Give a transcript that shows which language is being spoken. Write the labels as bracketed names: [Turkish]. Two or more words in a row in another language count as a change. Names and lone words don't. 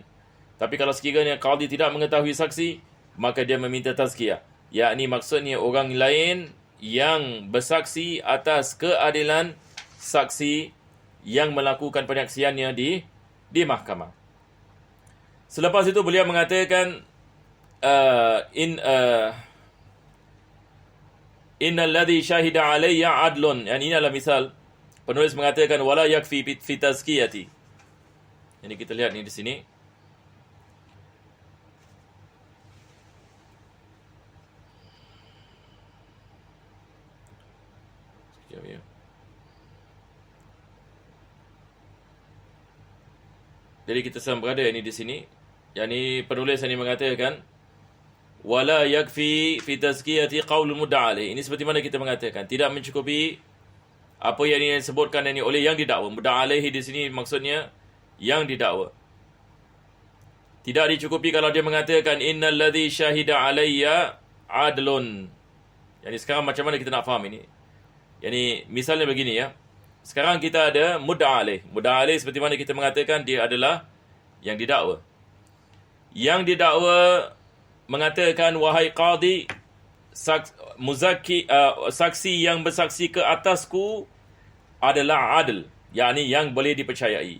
[Malay] Tapi kalau sekiranya qadi tidak mengetahui saksi, maka dia meminta tazkiyah. Yakni maksudnya orang lain yang bersaksi atas keadilan saksi yang melakukan penyaksiannya di mahkamah. Selepas itu beliau mengatakan [Arabic] إن الذي شهد علي عدل. [Malay] Ini adalah misal. Penulis mengatakan [Arabic] ولا يكفي في تزكية. [Malay] Ini kita lihat di sini. Sekejap ya. Jadi kita sedang berada di sini. Yani penulis ini mengatakan [Arabic] ولا يكفي في تزكية قول المدعى عليه. [Malay] Ini seperti mana kita mengatakan tidak mencukupi apa yang disebutkan oleh yang didakwa. [Arabic] المدعى عليه [Malay] di sini maksudnya yang didakwa. Tidak dicukupi kalau dia mengatakan [Arabic] إن الذي شهد علي عدل. [Malay] Yani sekarang macam mana kita nak faham ini? Yani misalnya begini ya. Sekarang kita ada [Arabic] المدعى عليه. المدعى عليه [Malay] seperti mana kita mengatakan dia adalah yang didakwa. Yang didakwa mengatakan wahai qadi, saksi yang bersaksi ke atasku adalah adil, yakni yang boleh dipercayai.